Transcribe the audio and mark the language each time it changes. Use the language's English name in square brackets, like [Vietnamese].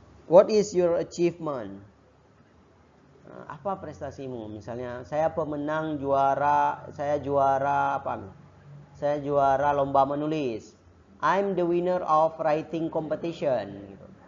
[English] What is your achievement? [Indonesian] Apa prestasimu? Misalnya saya pemenang juara, saya juara apa? Saya juara lomba menulis. [English] I'm the winner of writing competition.